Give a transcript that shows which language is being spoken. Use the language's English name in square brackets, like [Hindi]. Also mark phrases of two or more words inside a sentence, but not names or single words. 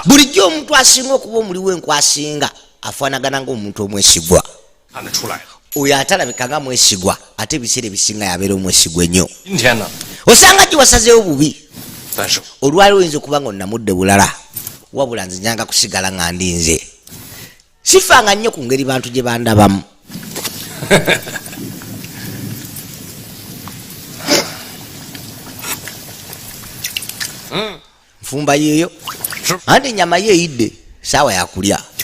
[Ganda] bulijjo omuntu asinga okuba omuli w'enkwasinga afaanagana ng'omuntu omwesigwa. [Chinese] 看得出来了。 [Ganda] oyo atalabika nga mwesigwa ate ebiseera ebisinga yabeera omwesigwa ennyo. [Chinese] 今天呢， [Ganda] osanga gye wasazeewo bubi [Chinese] 但是 [Ganda] olwali oyinza okuba nga onnamudde bulala wabula nze nyanga kusigala nga ndi nze. sifanga nnyo ku ngeri bantu gye bandabamu. nfumba yeeyo anti ennyama ye eyidde saawa yakulya.